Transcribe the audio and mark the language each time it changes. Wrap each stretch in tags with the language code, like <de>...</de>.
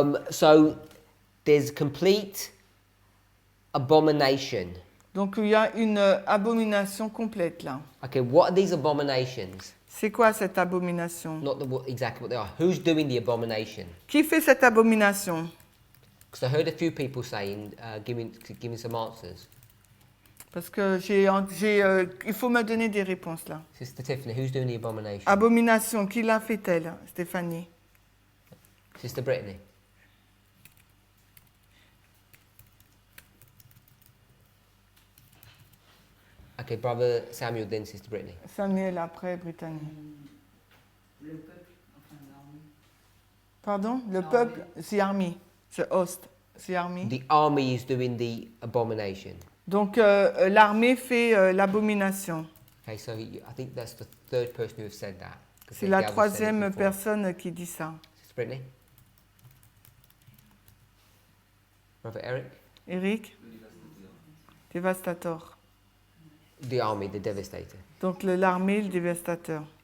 <en>So there's complete abomination.</en> <fr>Donc il y a une abomination complète là.</fr> <en>Okay, what are these abominations?</en> <fr>C'est quoi cette abomination?</fr> <en>Not exactly what they are. Who's doing the abomination?</en> <fr>Qui fait cette abomination?</fr> <en>Because I heard a few people saying, giving some answers.</en> <fr>Parce que il faut me donner des réponses là.</fr> <en>Sister Tiffany, who's doing the abomination?</en> <fr>Abomination, qui l'a fait-elle, Stéphanie?</fr> <en>Sister Brittany. Okay, Brother Samuel, then Sister Brittany.</en> <fr>Samuel après Brittany. Le peuple, enfin l'armée.</fr> <en>Pardon?</en> <fr>Le peuple,</fr> <en>the army. The host, the army. The army is doing the abomination.</en> <fr>Donc l'armée fait l'abomination.</fr> <en>Okay, so I think that's the third person who has said that.</en> <fr>C'est la troisième personne qui dit ça.</fr> <en>Sister Brittany? Brother Eric?</en> <fr>Eric? Dévastateur.</fr> <en>The army, the devastator.</en> <fr>Donc l'armée, le dévastateur.</fr>